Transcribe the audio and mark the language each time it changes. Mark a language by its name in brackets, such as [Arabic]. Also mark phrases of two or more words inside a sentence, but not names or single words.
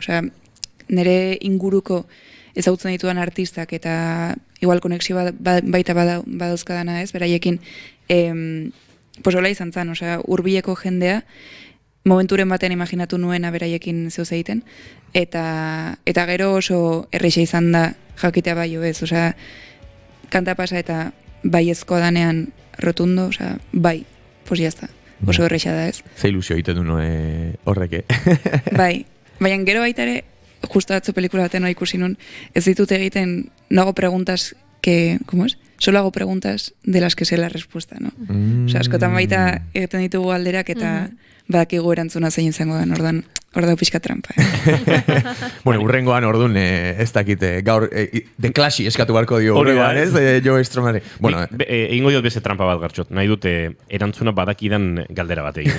[Basque] Nire inguruko ezagutzen ditudan artistak eta igual konexio baita badauzkadana ez, beraiekin hola izan zen, hurbileko jendea momenturen batean imaginatu nuena beraiekin zehoz egiten, eta gero oso erreixa izan da jakitea bai ez, kanta pasa eta baiezkoa danean rotundo, bai, jazta, oso erreixa da ez. Ze ilusio egiten du horreke. Bai, baina gero baita ere, justo atzo pelikula baten ikusi nun, ez ditut egiten, [Spanish] no hago preguntas que, ¿cómo es? Solo hago preguntas de las que sé la respuesta, ¿no? [Basque] Askotan baita egiten ditugu alderak eta badakigu erantzuna zein izango da, ordan hor da pixka trampa. Bueno, urrengoan ordun ez dakite, gaur The Clashi eskatu barko dio Hori da, urrengoan, ez? Joe Strumari. Bueno, egingo diot beste trampa bat gartxot. Nahi dute erantzuna badakidan galdera bat egin.